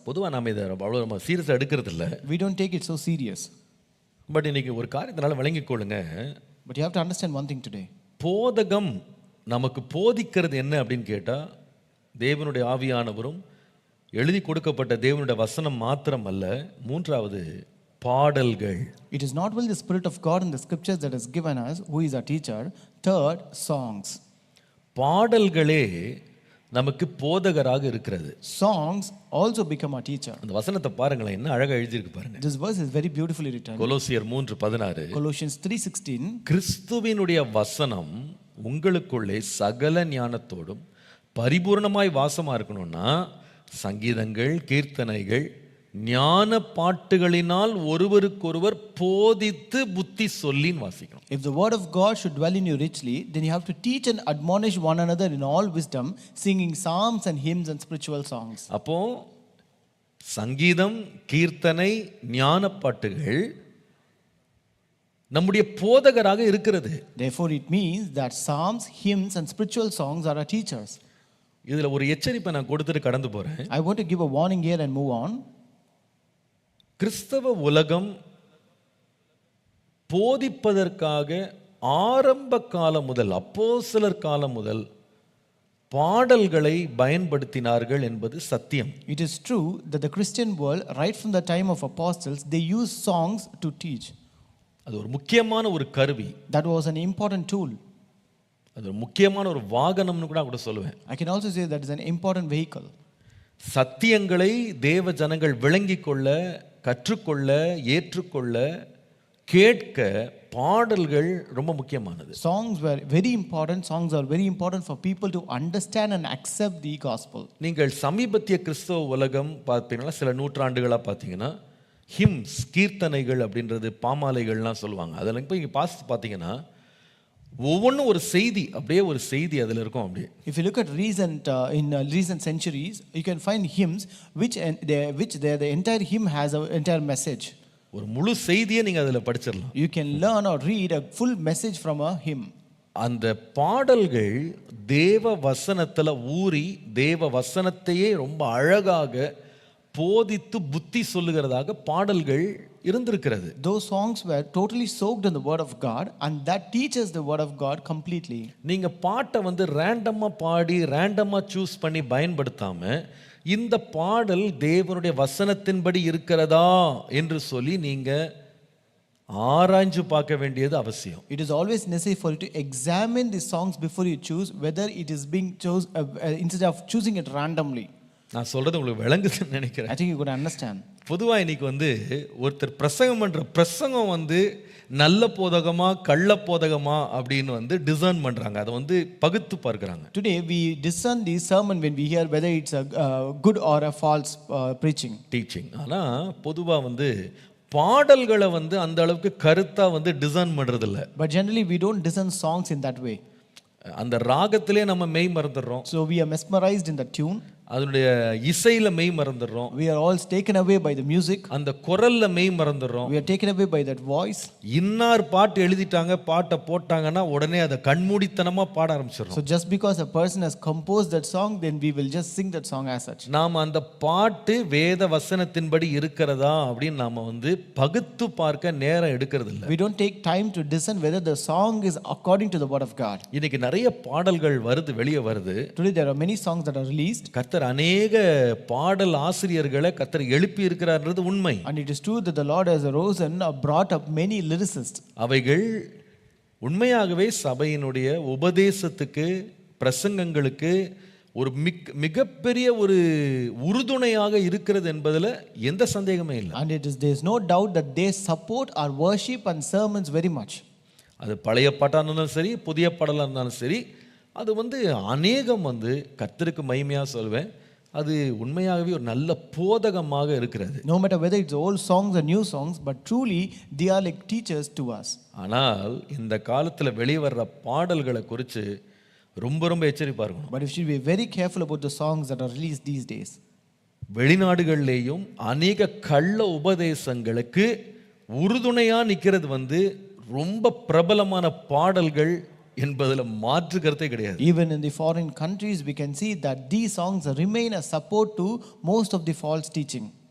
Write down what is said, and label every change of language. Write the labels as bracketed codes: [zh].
[ta] பொதுவாக நாம் இதை அவ்வளோ நம்ம சீரியஸாக எடுக்கிறது இல்லை. [en] We don't take it so serious. [ta] But இன்னைக்கு ஒரு காரியத்தினால விளங்கிக் கொள்ளுங்க. [en] But you have to understand one thing today. [ta] போதகம் நமக்கு போதிக்கிறது என்ன அப்படின்னு கேட்டால், தேவனுடைய ஆவியானவரும் எழுதி கொடுக்கப்பட்ட தேவனுடைய வசனம் மாத்திரம் அல்ல, மூன்றாவது பாடல்கள். [en] It is not only the Spirit of God in the scriptures that is given us, who is our teacher. Third, songs. [ta] பாடல்களே நமக்கு போதகராக இருக்கிறது. [en] Songs also become our teacher. [ta] அந்த வசனத்தை பாருங்களேன், என்ன அழகா எழுதியிருக்கு பாருங்க. [en] This verse is very beautifully written. [ta] கொலோசியர் 3:16. [en] Colossians 3:16. [ta] கிறிஸ்துவினுடைய வசனம் உங்களுக்குள்ளே சகல ஞானத்தோடும் பரிபூர்ணமாய் வாசமா இருக்கணும்னா, சங்கீதங்கள் கீர்த்தனைகள் ஞான பாட்டுகளினால் ஒருவருக்கொருவர் போதித்து புத்தி சொல்லின்னு வாசிக்கணும். [en] If the word of God should dwell in you richly, then you have to teach and admonish one another in all wisdom, singing psalms and hymns and spiritual songs. [ta] அப்போ சங்கீதம் கீர்த்தனை ஞான பாட்டுகள் நம்முடைய போதகராக இருக்கிறது. [en] Therefore it means that psalms, hymns and spiritual songs are our teachers. [ta] இதுல ஒரு எச்சரிப்பை நான் கொடுத்துட்டு கடந்து போறேன். [en] I want to give a warning here and move on. [ta] கிறிஸ்தவ உலகம் போதிப்பதற்காக ஆரம்ப காலம் முதல், அப்போஸ்தலர் காலம் முதல் பாடல்களை பயன்படுத்தினார்கள் என்பது சத்தியம். [en] It is true that the Christian world, right from the time of apostles, they used songs to teach. [ta] அது ஒரு முக்கியமான ஒரு கருவி. [en] That was an important tool. [ta] அது ஒரு முக்கியமான ஒரு வாகனம்னு கூட சொல்லுவேன். [en] I can also say that is an important vehicle. [ta] சத்தியங்களை தேவ ஜனங்கள் விளங்கிக் கொள்ள, கற்றுக்கொள்ள, ஏற்றுக்கொள்ள, கேட்க பாடல்கள் ரொம்ப முக்கியமானது. [en] Songs were very important. Songs are very important for people to understand and accept the gospel. [ta] நீங்கள் சமீபத்திய கிறிஸ்தவ உலகம் பார்த்தீங்கன்னா சில நூற்றாண்டுகளா பார்த்தீங்கன்னா ஹிம்ஸ், கீர்த்தனைகள் அப்படின்றது பாமாலைகள்லாம் சொல்லுவாங்க. அதில் இப்போ இங்கே பார்த்தீங்கன்னா ஒவ்வொன்றும் ஒரு செய்தி, அப்படியே ஒரு செய்தி அதில் இருக்கும். அப்படியே [en] If you look at recent centuries, you can find hymns which the entire hymn has an entire message. [ta] ஒரு முழு செய்தியை நீங்கள் அதில் படிச்சிடலாம். [en] You can learn or read a full message from a hymn. [ta] அந்த பாடல்கள் தேவ வசனத்தில் ஊறி தேவ வசனத்தையே ரொம்ப அழகாக போதித்து புத்தி சொல்லுகிறதாக பாடல்கள் இருந்திருக்கிறது. [en] Those songs were totally soaked in the word of God, and that teaches the word of God completely. [ta] நீங்க பாட்டை வந்து ரேண்டமா பாடி ரேண்டமா சூஸ் பண்ணி பயன்படுத்தாம இந்த பாடல் தேவனுடைய வசனத்தின்படி இருக்கிறதா என்று சொல்லி நீங்க ஆராய்ஞ்சு பார்க்க வேண்டியது அவசியம். [en] It is always necessary for you to examine the songs before you choose whether it is being chosen instead of choosing it randomly. [ta] நான் சொல்றது உங்களுக்கு விளங்குதுன்னு நினைக்கிறேன். [en] I think you could understand. [ta] பொதுவா இன்னைக்கு வந்து ஒருத்தர் பிரசங்கம் பண்ற பிரசங்கம் வந்து நல்ல போதகமா கள்ள போதகமா அப்படின்னு வந்து டிசர்ன் பண்றாங்க. அதை வந்து பகுத்து பார்க்கறாங்க. [en] Today we discern the sermon when we hear whether it's a good or a false preaching. Teaching. [ta] ஆனா பொதுவா வந்து பாடல்களை வந்து அந்த அளவுக்கு கருத்தா வந்து டிசைன் பண்றது இல்ல. [en] But generally we don't discern songs in that way. [ta] அந்த ராகத்திலே நம்ம மெய் மறந்துடுறோம். [en] So we are mesmerized in the tune. [ta] அதனுடைய இசையில மெய் மறந்துடுறோம். [en] We are all taken away by the music. [ta] அந்த குரல்ல மெய் மறந்துடுறோம். [en] We are taken away by that voice. [ta] இன்னார் பாட்டு எழுதிட்டாங்க, பாட்டை போட்டாங்கன்னா உடனே அதை கண்மூடித்தனமா பாட ஆரம்பிச்சிடுறோம். [en] So just because a person has composed that song, then we will just sing that song as such. [ta] நாம் அந்த பாட்டு வேத வசனத்தின்படி இருக்கிறதா அப்படின்னு நாம வந்து பகுத்து பார்க்க நேரம் எடுக்கிறது இல்ல. [en] We don't take time to discern whether the song is according to the word of God. [ta] இன்னைக்கு நிறைய பாடல்கள் வருது, வெளியே வருது. [en] Today there are many songs that are released. [ta] கர்த்தர் அநேக பாடல் ஆசிரியர்களை கர்த்தர் எழுப்பி இருக்கிறார்ன்றது உண்மை. [en] And it is true that the Lord has arisen or brought up many lyricists. [ta] அவைகள் உண்மையாகவே சபையினுடைய உபதேசத்துக்கு, பிரசங்கங்களுக்கு ஒரு மிகப்பெரிய ஒரு உறுதுணையாக இருக்கிறது என்பதில் எந்த சந்தேகமே இல்லை. [en] And there is no doubt that they support our worship and sermons very much. [ta] அது பழைய பாட்டாக இருந்தாலும் சரி, புதிய பாடலாக இருந்தாலும் சரி, அது வந்து அநேகம் வந்து கர்த்தருக்கு மகிமையாக சொல்வேன், அது உண்மையாகவே ஒரு நல்ல போதகமாக இருக்கிறது. [en] No matter whether it's old songs or new songs, but truly they are like teachers to us. [ta] ஆனால் இந்த காலத்தில் வெளிவர்ற பாடல்களை குறித்து ரொம்ப ரொம்ப எச்சரிப்பாக இருக்கணும். [en] But we should be very careful about the songs that are released these days. [ta] வெளிநாடுகள்லேயும் அநேக கள்ள உபதேசங்களுக்கு உறுதுணையாக நிற்கிறது வந்து ரொம்ப பிரபலமான பாடல்கள் என்பதில் மாற்று கருத்தே கிடையாது. [en] Even in the foreign countries we can see that these songs remain a support to most of the false teaching.